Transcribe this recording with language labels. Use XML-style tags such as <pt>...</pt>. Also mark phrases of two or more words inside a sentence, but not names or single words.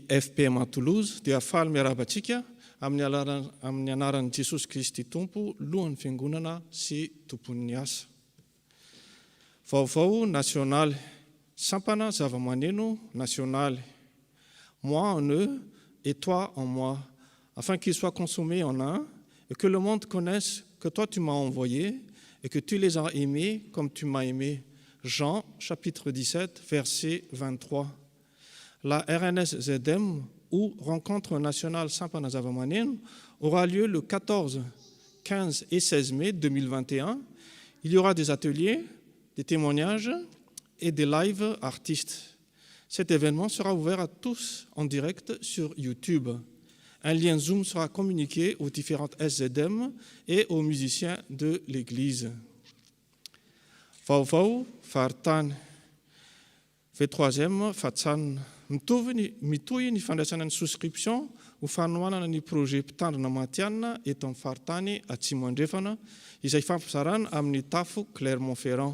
<mg>FPM Toulouse dia faly miarabantsika amin'ny anaran'i Jesosy Kristy Tompo, lohan'ny fiangonana sy tompon'ny asa. Vaovao national, sampana zava-maneno national.</mg> <fr>Moi en eux et toi en moi, afin qu'ils soient consommés en un et que le monde connaisse que toi tu m'as envoyé et que tu les as aimés comme tu m'as aimé. Jean, chapitre 17, verset 23. La RNS ZM, ou Rencontre nationale Sampana Zava-Maneno, aura lieu le 14, 15 et 16 mai 2021. Il y aura des ateliers, des témoignages et des lives artistes. Cet événement sera ouvert à tous en direct sur YouTube. Un lien Zoom sera communiqué aux différentes SZM et aux musiciens de l'Église.</fr> <mg>Vaovao faharitany V3e fahatsana mitohy ny fandraisana ny souscription ho fanohanana ny projet mpitandrina matianina eto amin'ny faharitany Atsimo andrefana izay fampizarana amin'ny tafo Clermont-Ferrand.</mg>